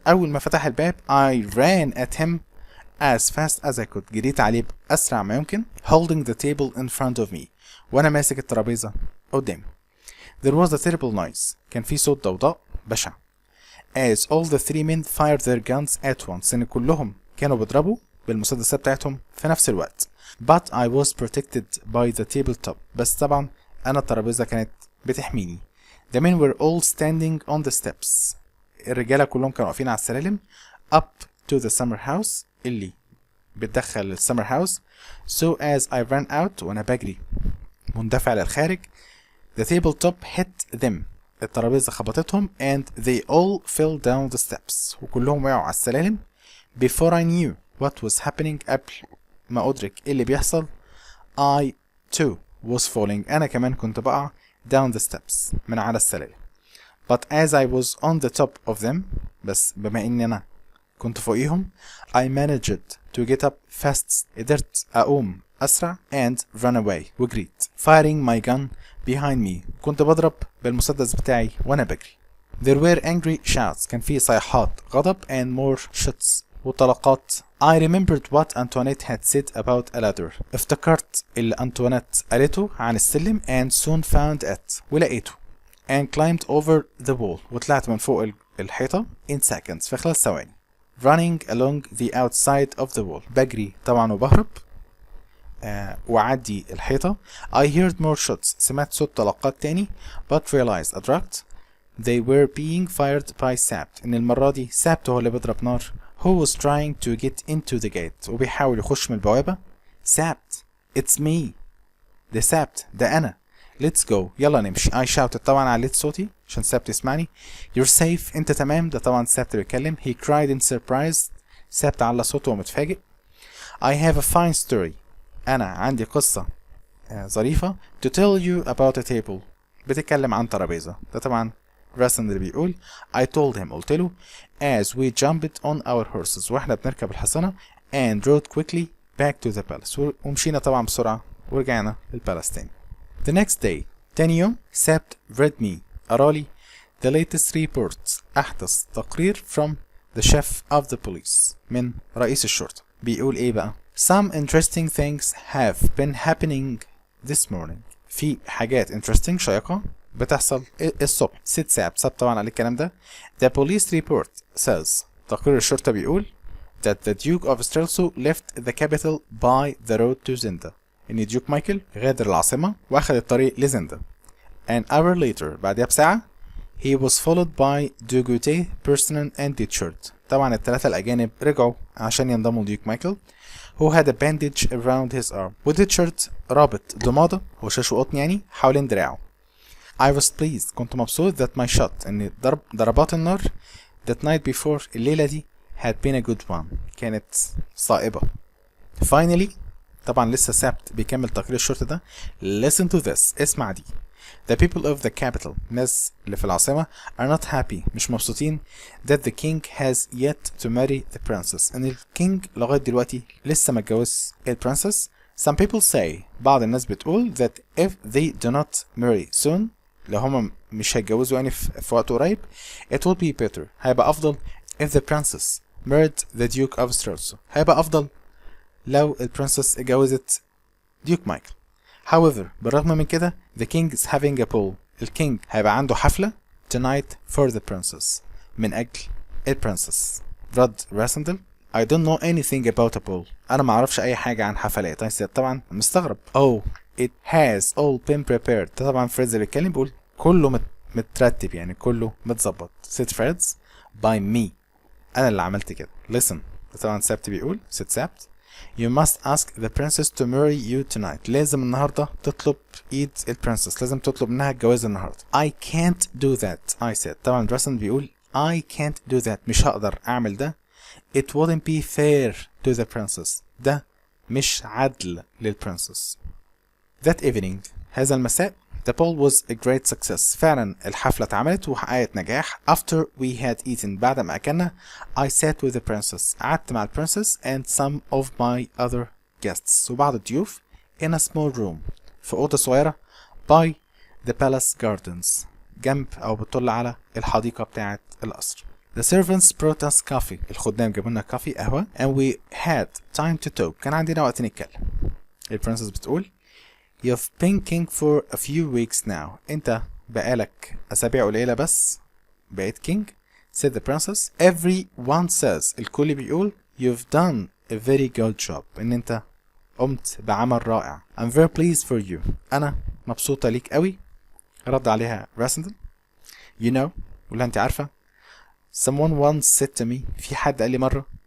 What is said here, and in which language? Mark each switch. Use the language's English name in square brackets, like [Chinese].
[Arabic] أول ما فتح الباب [English] I ran at him as fast as I could. [Arabic] جريت عليه بأسرع ما يمكن. [English] holding the table in front of me. [Arabic] وأنا ماسك الترابيزة قدامي. [English] there was a terrible noise. [Arabic] كان في صوت ضوضاء بشع. [English] as all the 3 men fired their guns at once. [Arabic] إن كلهم كانوا بيضربوا بالمسدسات بتاعتهم في نفس الوقت. [English] but I was protected by the tabletop. [Arabic] بس طبعا أنا الترابيزة كانت بتحميني. [English] the men were all standing on the steps. [Arabic] الرجالة كلهم كانوا واقفين على السلالم [English] up to the summer house [Arabic] اللي بتدخل السمر هاوس. so as I ran out. وأنا بجري مندفع للخارج [English] the tabletop hit them. [Arabic] الترابيزة خبطتهم [English] and they all fell down the steps. [Arabic] وكلهم وقعوا على السلالم. [English] before I knew what was happening. [Arabic] قبل ما أدرك إيه اللي بيحصل [English] I too was falling. [Arabic] أنا كمان كنت بقع [English] down the steps [Arabic] من على السلالم. [English] but as I was on the top of them. [Arabic] بس بما اني انا كنت فوقيهم [English] I managed to get up fast. [Arabic] قدرت اقوم اسرع [English] and run away [Arabic] وجريت. [English] Firing my gun behind me. [Arabic] كنت بضرب بالمسدس بتاعي وانا بجري. [English] There were angry shouts. [Arabic] كان في صيحات غضب [English] and more shots [Arabic] وطلقات. [English] I remembered what Antoinette had said about a ladder. [Arabic] افتكرت اللي أنطوانيت قالته عن السلم [English] and soon found it. [Arabic] ولقيته. [English] And climbed over the wall. [Arabic] وطلعت من فوق الحيطة [English] in seconds. [Arabic] في خلال ثواني. [English] Running along the outside of the wall. [Arabic] بجري طبعا وبهرب. وعدي الحيطة. [English] I heard more shots. [Arabic] سمعت صوت طلقات تاني. [English] But realized [Arabic] أدركت [English] they were being fired by Sabt. [Arabic] إن المرة دي Sabt هو اللي بيضرب نار. [English] Who was trying to get into the gate. [Arabic] وبيحاول يخش من البوابة. Sabt. [English] It's me. [Arabic] ده Sabt. ده أنا. [English] Let's go. [Arabic] يلا نمشي. [English] I shouted. [Arabic] طبعا عليت صوتي عشان Sabt يسمعني. [English] You're safe. [Arabic] أنت تمام. ده طبعا Sabt بيتكلم. [English] He cried in surprise. [Arabic] Sabt على صوته ومتفاجئ. [English] I have a fine story. [Arabic] أنا عندي قصة ظريفة. [English] To tell you about a table. [Arabic] بتتكلم عن ترابيزة. ده طبعا راسن اللي بيقول [English] I told him. [Arabic] قلت له [English] as we jumped on our horses. [Arabic] واحنا بنركب الحصانة [English] and rode quickly back to the palace. [Arabic] ومشينا طبعا بسرعة ورجعنا للبالاس تاني. [English] The next day. [Arabic] تاني يوم [English] Sabt read me. [Arabic] قرالي the latest reports. أحدث تقرير [English] from the chief of the police. [Arabic] من رئيس الشرطة. بيقول ايه بقى؟ [English] Some interesting things have been happening this morning. [Arabic] في حاجات interesting شيقة بتحصل الصبح. ست ساب طبعا على الكلام ده. [English] The police report says. [Arabic] تقرير الشرطة بيقول [English] that the Duke of Strelso left the capital by the road to Zenda. [Arabic] إن ديوك مايكل غادر العاصمة وأخذ الطريق لزندا. [English] An hour later. [Arabic] بعدها بساعة [English] he was followed by Dugoute, Persinan and Ditchard. [Arabic] طبعا الثلاثة الأجانب رجعوا عشان ينضموا لديوك مايكل [English] who had a bandage around his arm. [Arabic] وديتشارد رابط ضمادة وشاش وقطن يعني حوالين دراعه. [English] I was pleased. [Arabic] كنت مبسوط [English] that my shot. [Arabic] ان ضربات النار [English] that night before [Arabic] الليلة دي had been a good one. كانت صائبة. [English] Finally. [Arabic] طبعا لسه سابت بيكمل تقرير الشرطة ده. [English] Listen to this. [Arabic] اسمع دي. [English] The people of the capital. [Arabic] الناس اللي في العاصمة [English] are not happy. [Arabic] مش مبسوطين [English] that the king has yet to marry the princess. [Arabic] ان الكينج لغاية دلوقتي لسه ما اتجوز البرنسس. [English] Some people say. [Arabic] بعض الناس بتقول [English] that if they do not marry soon. [Arabic] لو هما مش هيتجوزوا يعني في وقت قريب [English] it will be better. [Arabic] هيبقى أفضل [English] if the princess married the Duke of Strelso. [Arabic] هيبقى أفضل لو البرنسس اتجوزت ديوك مايكل. [English] However. [Arabic] بالرغم من كده [English] the king is having a ball. [Arabic] الكينج هيبقى عنده حفلة [English] tonight for the princess. [Arabic] من أجل البرنسس. رد راسندل [English] I don't know anything about a ball. [Arabic] أنا ما أعرفش أي حاجة عن حفلات. أنا طبعا مستغرب. [English] Oh it has all been prepared. [Arabic] ده طبعا فريدز اللي بيتكلم بيقول كله مترتب يعني كله متظبط. [English] said فريدز by me. [Arabic] أنا اللي عملت كده. [English] listen. [Arabic] ده طبعا سابت بيقول [English] said سابت You must ask the princess to marry you tonight. [Arabic] لازم النهاردة تطلب ايد البرنسس. لازم تطلب منها الجواز النهاردة. [English] I can't do that. I said. طبعا راسن بيقول I can't do that. [Arabic] مش هقدر اعمل ده. [English] It wouldn't be fair to the princess. [Arabic] ده مش عدل للبرنسس. [English] That evening. [Arabic] هذا المساء. [English] The ball was a great success. [Arabic] فعلا الحفلة اتعملت وحققت نجاح. [English] After we had eaten. [Arabic] بعد ما أكلنا [English] I sat with the princess. [Arabic] قعدت مع البرنسس [English] and some of my other guests. [Arabic] وبعض الضيوف [English] in a small room. [Arabic] في أوضة صغيرة [English] by the palace gardens. [Arabic] جنب أو بتطل على الحديقة بتاعة القصر. [English] The servants brought us coffee. [Arabic] الخدام جابوا لنا كافي قهوة [English] and we had time to talk. [Arabic] كان عندنا وقت نتكلم. البرنسس بتقول [English] You've been king for a few weeks now. [Arabic] انت بقالك اسابيع قليلة بس بقيت king. Said the princess. [English] Everyone says. [Arabic] الكل بيقول [English] You've done a very good job. [Arabic] ان انت قمت بعمل رائع. [English] I'm very pleased for you. [Arabic] انا مبسوطة ليك قوي. رد عليها راسندل. [English] You know. [Arabic] ولا انت عارفة. [English] Someone once said to me. [Arabic] في حد قال لي مرة.